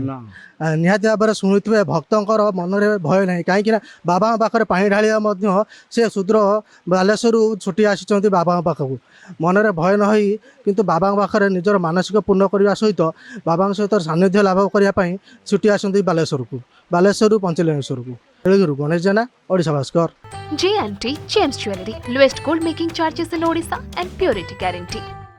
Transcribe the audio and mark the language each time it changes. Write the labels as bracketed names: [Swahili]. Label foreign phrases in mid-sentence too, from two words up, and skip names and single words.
[Odia] ନିହାତି ଭାବରେ ଶୁଣୁଥିବେ ଭକ୍ତଙ୍କର ମନରେ ଭୟ ନାହିଁ, କାହିଁକି ନା ବାବାଙ୍କ ପାଖରେ ପାଣି ଢାଳିବା ମଧ୍ୟ ସେ ସୁଦୂର ବାଲେଶ୍ୱରରୁ ଛୁଟି ଆସିଛନ୍ତି ବାବାଙ୍କ ପାଖକୁ। ମନରେ ଭୟ ନ ହୋଇ କିନ୍ତୁ ବାବାଙ୍କ ପାଖରେ ନିଜର ମାନସିକ ପୂର୍ଣ୍ଣ କରିବା ସହିତ ବାବାଙ୍କ ସହିତ ସାନ୍ନିଧ୍ୟ ଲାଭ କରିବା ପାଇଁ ଛୁଟି ଆସନ୍ତି ବାଲେଶ୍ୱରକୁ, ବାଲେଶ୍ୱରରୁ ପଞ୍ଚଲିଙ୍ଗେଶ୍ୱରକୁ। ବେଳୁରୁ ଗଣେଶ ଜେନା, ଓଡ଼ିଶା ଭାସ୍କର। [English] J&T James Jewelry, lowest gold making charges in Odisha and purity guarantee.